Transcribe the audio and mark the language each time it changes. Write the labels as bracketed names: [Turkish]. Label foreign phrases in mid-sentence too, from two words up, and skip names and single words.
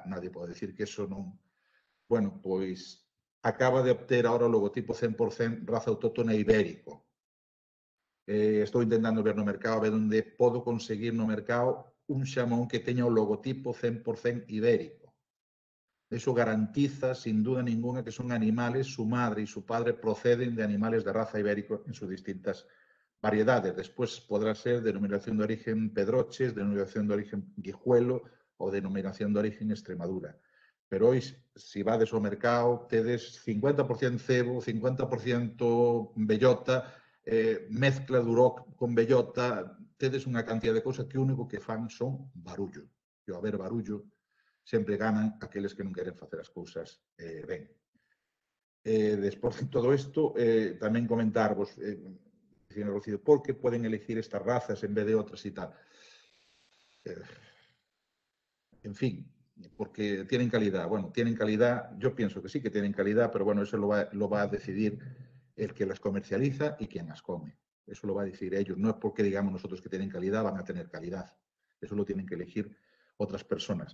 [Galician] Nadie pode decir que eso non... Bueno, pois acaba de obter ahora o logotipo 100% raza autóctona ibérico. Estou intentando ver no mercado, a ver onde podo conseguir no mercado un xamón que teña o logotipo 100% ibérico. [Spanish] Eso garantiza, sin duda ninguna, que son animales, su madre y su padre proceden de animales de raza ibérico en sus distintas variedades. Después podrá ser denominación de origen Pedroches, denominación de origen Guijuelo o denominación de origen Extremadura. Pero hoy, [Galician] si vades ao mercado, tedes 50% cebo, 50% bellota, mezcla duroc con bellota, tedes unha cantidad de cousas que o único que fan son barullo. E ao haber barullo, sempre ganan aqueles que non queren facer as cousas ben. Despois de todo isto, tamén comentarvos, señor Rocío, por que poden elegir estas razas en vez de outras e tal. [Spanish] En fin, porque tienen calidad. Bueno, tienen calidad, yo pienso que sí que tienen calidad, pero bueno, eso lo va a decidir el que las comercializa y quien las come. Eso lo va a decir ellos. No es porque digamos nosotros que tienen calidad, van a tener calidad. Eso lo tienen que elegir otras personas.